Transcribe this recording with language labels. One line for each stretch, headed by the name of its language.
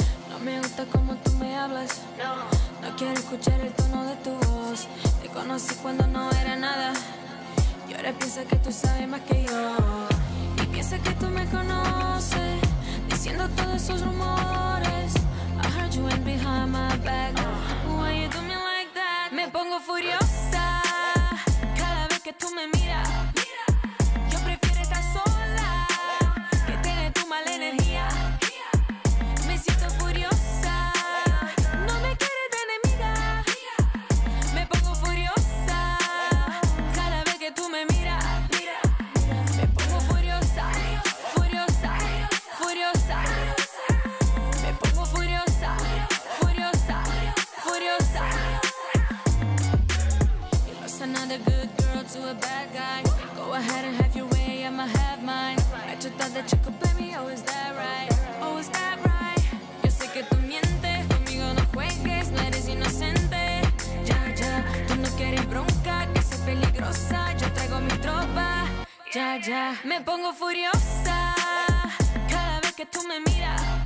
Spanish: No me gusta cómo tú me hablas. No quiero escuchar el tono de tu voz. Te conocí cuando no era nada y ahora piensas que tú sabes más que yo. Y piensas que tú me conoces, diciendo todos esos rumores.
English: I heard you went behind my back. Why you do me like that?
Spanish: Me pongo furiosa cada vez que tú me miras. Yo prefiero estar sola que tener tu mala energía. Me siento furiosa, no me quieres de enemiga. Me pongo furiosa cada vez que tú me miras. Me pongo furiosa, furiosa, furiosa. Me pongo furiosa, furiosa, furiosa.
English: You lost another good girl to a bad guy. Go ahead and have your way, I'ma have mine. I just thought that you could play me, oh is that right? Oh is that right?
Spanish: Yo sé que tú mientes, conmigo no juegues, no eres inocente. Ya, ya, tú no quieres bronca, que soy peligrosa, yo traigo mi tropa. Ya, ya, me pongo furiosa cada vez que tú me miras.